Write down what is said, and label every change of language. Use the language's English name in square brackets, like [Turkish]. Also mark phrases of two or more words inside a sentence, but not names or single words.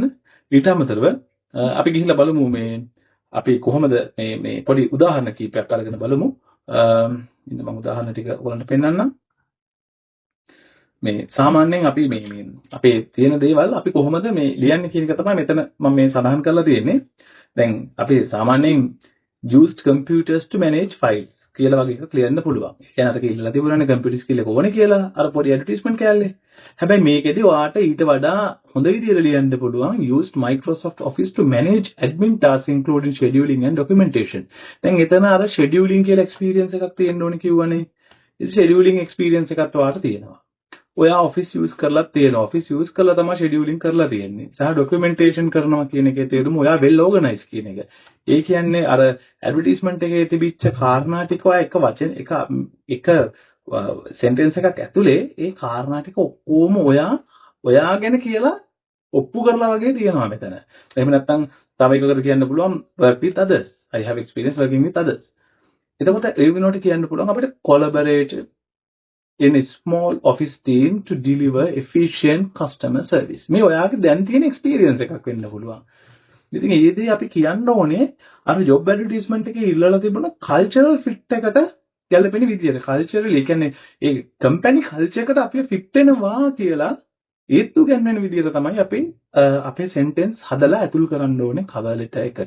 [Sinhala] ඊට අමතරව අපි ගිහිල්ලා බලමු මේ අපි කොහොමද මේ පොඩි උදාහරණ කීපයක් අරගෙන බලමු. ඉන්න මම උදාහරණ ටික ඔයගලන්ට පෙන්නන්නම්. මේ සාමාන්‍යයෙන් අපි මේ අපේ තියෙන දේවල් අපි කොහොමද මේ ලියන්නේ කියන එක තමයි මෙතන මම මේ සඳහන් කරලා තියෙන්නේ. දැන් අපි සාමාන්‍යයෙන් [English] used computers to manage files [Sinhala] කියලා වගේ එකක් ලියන්න පුළුවන්. ඒ කියන්නේ අර කියලා තිබුණානේ [English] computer skill [Sinhala] එක ඕනේ කියලා අර පොඩි advertisement කෑල්ලේ. හැබැයි මේකෙදි ඔයාට ඊට වඩා හොඳ විදිහට ලියන්න පුළුවන් [English] used Microsoft Office to manage admin tasks including scheduling and documentation. [Sinhala] දැන් එතන අර scheduling කියලා experience එකක් තියෙන්න ඕනේ කිව්වනේ. ඉතින් [English] scheduling experience [Sinhala] එකත් ඔයාට තියෙනවා. ඔයා Office use කරලා තියෙනවා. Office use කරලා තමයි scheduling කරලා තියෙන්නේ. සහ documentation කරනවා කියන එකේ තේරුම ඔයා [English] well organized [Sinhala] කියන එක. ඒ කියන්නේ අර advertisement එකේ තිබිච්ච කාරණා ටික ඔයා එක වචන එක sentence එකක් ඇතුලේ ඒ කාරණා ටික ඔක්කොම ඔයා ගැන කියලා ඔප්පු කරලා වගේ තියෙනවා මෙතන. එහෙම නැත්නම් තව එකකට කියන්න පුළුවන් [English] work with others. I have experience working with others. [Sinhala] එතකොට ඒ වෙනුවට කියන්න පුළුවන් අපිට [English] collaborate in a small office team to deliver efficient customer service. [Sinhala] මේ ඔයාගේ දැන් තියෙන experience එකක් වෙන්න පුළුවන්. ඉතින් මේ දේ අපි කියන්න ඕනේ අර [English] job advertisement [Sinhala] එකේ ඉල්ලලා තිබුණ [English] cultural fit [Sinhala] එකට ගැලපෙන විදියට. cultural ඒ කියන්නේ ඒ [English] company culture [Sinhala] එකට අපි fit වෙනවා කියලා ඒත්තු ගන්න විදියට තමයි අපි අපේ sentence හදලා ඇතුල් කරන්න ඕනේ [English] cover letter [Sinhala] එකට.